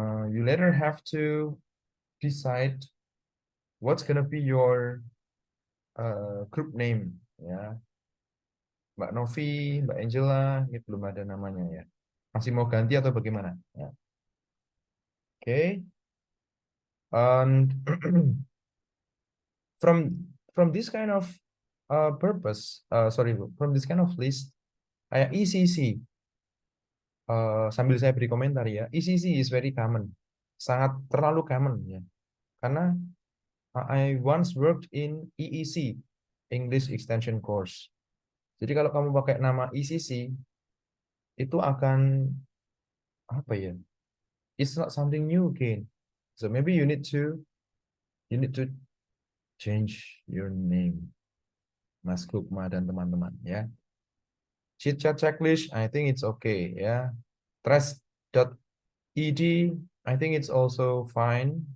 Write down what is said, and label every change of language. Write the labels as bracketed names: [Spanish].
[English] You later have to decide what's gonna be your group name, ya. [Indonesian] Mbak Novi, Mbak Angela, ini belum ada namanya, ya. Masih mau ganti atau bagaimana? Ya. Oke. [English] And from this kind of from this kind of list, [Indonesian] kayak [English] ECC, [Indonesian] sambil saya beri komentar, ya, [English] ECC is very common, [Indonesian] sangat terlalu [English] common, ya, [Indonesian] karena [English] I once worked in EEC, English Extension Course. [Indonesian] Jadi kalau kamu pakai nama ECC, itu akan apa ya? [English] It's not something new again. So maybe you need to change your name, Mas Lukma [Indonesian] dan teman-teman ya. [English] Chit chat checklist, I think it's okay ya. Trace.ed, I think it's also fine.